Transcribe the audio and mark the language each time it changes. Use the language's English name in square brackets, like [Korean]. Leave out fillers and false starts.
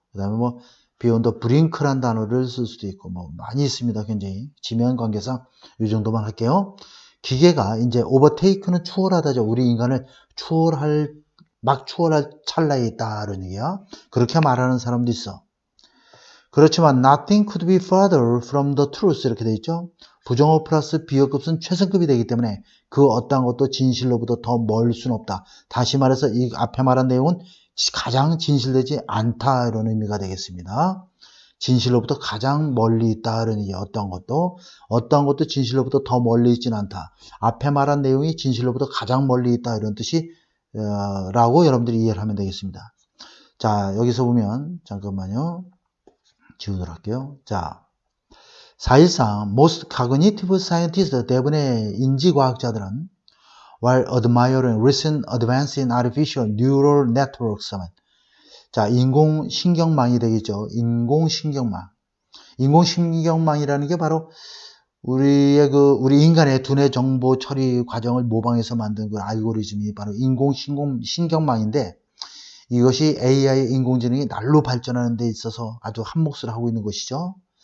[Korean] 그 다음에 뭐 [English] be on the brink [Korean] 란 단어를 쓸 수도 있고 뭐 많이 있습니다. 굉장히 지면 관계상 이 정도만 할게요. 기계가 이제 overtake는 추월하다죠. 우리 인간을 막 추월할 찰나에 있다는 얘기야. 그렇게 말하는 사람도 있어. [English] 그렇지만 nothing could be further from the truth [Korean] 이렇게 돼 있죠. 부정어 플러스 비어급은 최선급이 되기 때문에 그 어떠한 것도 진실로부터 더 멀 수는 없다. 다시 말해서 이 앞에 말한 내용은 가장 진실되지 않다 이런 의미가 되겠습니다. 진실로부터 가장 멀리 있다 이런 얘기. 어떠한 것도 진실로부터 더 멀리 있지는 않다. 앞에 말한 내용이 진실로부터 가장 멀리 있다 이런 뜻이 라고 여러분들이 이해를 하면 되겠습니다. 자, 여기서 보면 잠깐만요. 지우도록 할게요. [English] 자, 사실상 most cognitive scientists [Korean] 대부분의 인지과학자들은 [English] while admiring recent advance in artificial neural networks [Korean] 자, 인공신경망이 되겠죠. 인공신경망. 인공신경망이라는 게 바로 우리 인간의 두뇌 정보 처리 과정을 모방해서 만든 그 알고리즘이 바로 인공신경망인데 이것이 AI 인공지능이 날로 발전하는 데 있어서 아주 한몫을 하고 있는 것이죠.